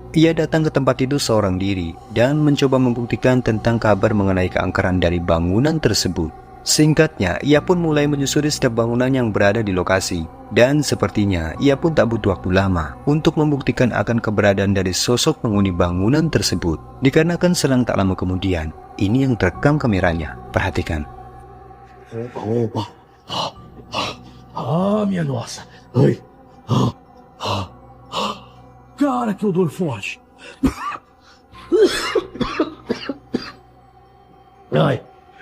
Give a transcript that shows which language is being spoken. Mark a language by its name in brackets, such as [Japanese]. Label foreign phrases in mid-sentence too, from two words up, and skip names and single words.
[Indonesian] Ia datang ke tempat itu seorang diri dan mencoba membuktikan tentang kabar mengenai keangkeran dari bangunan tersebut. Singkatnya, ia pun mulai menyusuri setiap bangunan yang berada di lokasi. Dan sepertinya ia pun tak butuh waktu lama untuk membuktikan akan keberadaan dari sosok penghuni bangunan tersebut. Dikarenakan selang tak lama kemudian, ini yang terekam kameranya. Perhatikan. [Portuguese] Opa. Minha nossa. Ai. Cara, que odor forte. Ai.